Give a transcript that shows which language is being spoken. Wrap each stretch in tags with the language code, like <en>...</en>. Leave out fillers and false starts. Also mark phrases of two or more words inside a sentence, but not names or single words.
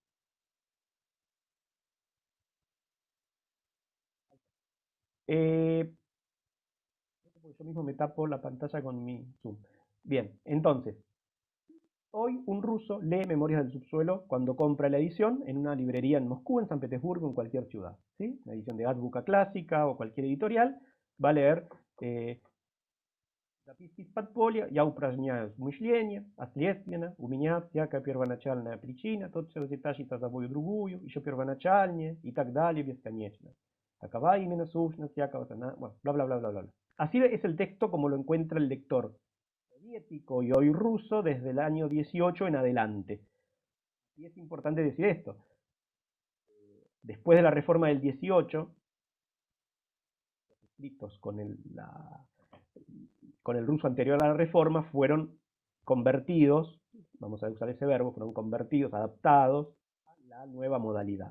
<es>Yo mismo me tapo la pantalla con mi zoom. Bien, entonces, hoy un ruso lee Memorias del Subsuelo cuando compra la edición en una librería en Moscú, en San Petersburgo, en cualquier ciudad. ¿Sí? La edición de Azbuca Clásica o cualquier editorial va a leer</es> <ru>Записки из подполья, я упражняюсь мышление, а следственно у меня всякая первоначальная причина, тот все тащит за собой другую, еще первоначальнее и так далее бесконечно. Такова именно сущность всякого,</ru> <es>bueno, bla, bla, bla, bla, bla. Así es el texto como lo encuentra el lector soviético y hoy ruso desde el año 18 en adelante. Y es importante decir esto. Después de la reforma del 18, los escritos con el ruso anterior a la reforma fueron convertidos, vamos a usar ese verbo, fueron convertidos, adaptados a la nueva modalidad.</es>